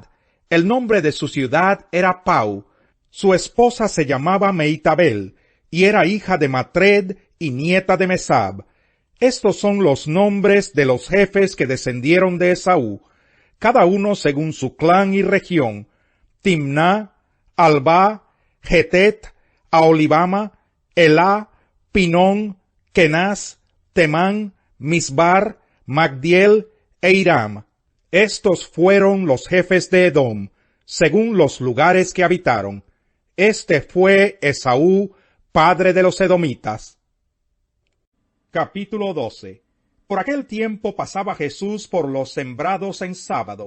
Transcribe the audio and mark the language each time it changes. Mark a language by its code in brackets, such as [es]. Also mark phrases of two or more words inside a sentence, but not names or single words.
[es] El nombre de su ciudad era Pau. Su esposa se llamaba Meitabel, y era hija de Matred y nieta de Mesab. Estos son los nombres de los jefes que descendieron de Esaú, cada uno según su clan y región: Timná, Alvá, Jetet, Aholibama, Elá, Pinón, Kenaz, Temán, Misbar, Magdiel e Iram. Estos fueron los jefes de Edom, según los lugares que habitaron. Este fue Esaú, padre de los edomitas. Capítulo 12. Por aquel tiempo pasaba Jesús por los sembrados en sábado.